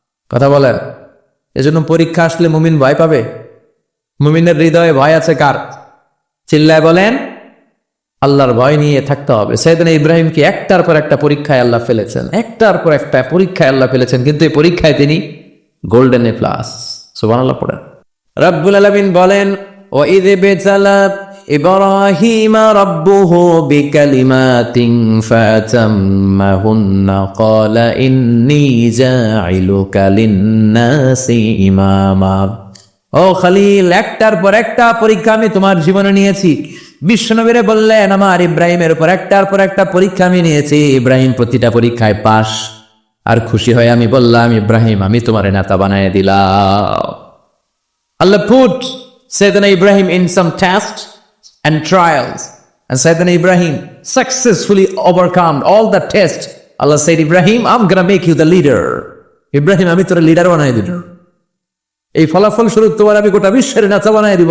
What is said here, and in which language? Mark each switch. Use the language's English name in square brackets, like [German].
[Bangla] কথা বলেন? এজন্য পরীক্ষা আসলে মুমিন ভয় পাবে? মুমিনের হৃদয়ে ভয় আছে কার? চিল্লায় বলেন। আল্লাহর ভয় নিয়ে থাকতে হবে। সাইয়েদনা ইব্রাহিমকে একটার পর একটা পরীক্ষায় আল্লাহ ফেলেছেন, একটার পর একটা পরীক্ষায় আল্লাহ ফেলেছেন, কিন্তু এই পরীক্ষায় তিনি গোল্ডেন এ প্লাস। সুবহানাল্লাহ পড়েন। রব্বুল আলামিন বলেন, [Arabic] وَإِذِ ابْتَلَى إِبْرَاهِيمَ رَبُّهُ بِكَلِمَاتٍ فَأَتَمَّهُنَّ قَالَ إِنِّي جَاعِلُكَ لِلنَّاسِ إِمَامًا। [Bangla] ও খলিল, একটার পর একটা পরীক্ষা আমি তোমার জীবনে নিয়েছি। বিশ্বনবীরে বললেন, আমার ইব্রাহিমের উপর একটার পর একটা পরীক্ষা আমি নিয়েছি, ইব্রাহিম প্রতিটা পরীক্ষায় পাস। আর খুশি হয়ে আমি বললাম, ইব্রাহিম আমি তোমার নেতা বানায় দিলাম। [English] Allah put Sayyidina Ibrahim in some tests and trials, and Sayyidina Ibrahim successfully overcome all the tests. Allah said, Ibrahim, I'm gonna make you the leader. [Bangla] Ibrahim, আমি তোর লিডার বানাই দিব। এই ফলাফল স্বরূপ তোমার আমি গোটা বিশ্বের নেতা বানাই দিব।